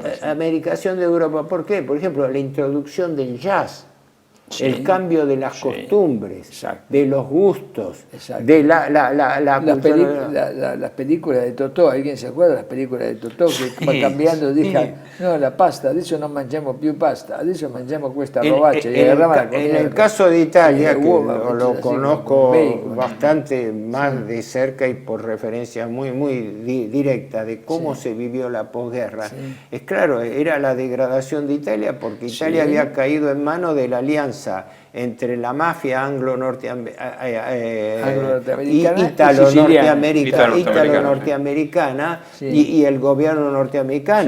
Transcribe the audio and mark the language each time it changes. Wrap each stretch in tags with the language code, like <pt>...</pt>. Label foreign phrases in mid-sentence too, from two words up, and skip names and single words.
<es>Americación de Europa. ¿Por qué? Por ejemplo, la introducción del jazz. El cambio de las costumbres, de los gustos, de las películas de Totò. ¿Alguien se acuerda de las películas de Totò que va cambiando?</es> <it>Dice, no, la pasta, adesso non mangiamo più pasta, adesso mangiamo questa robaccia.</it> <es>En el caso de Italia, que lo conozco bastante más de cerca y por referencia muy directa de cómo se vivió la posguerra, es claro, era la degradación de Italia, porque Italia había caído en manos de la alianza entre la mafia italo-norteamericana y el gobierno norteamericano.</es>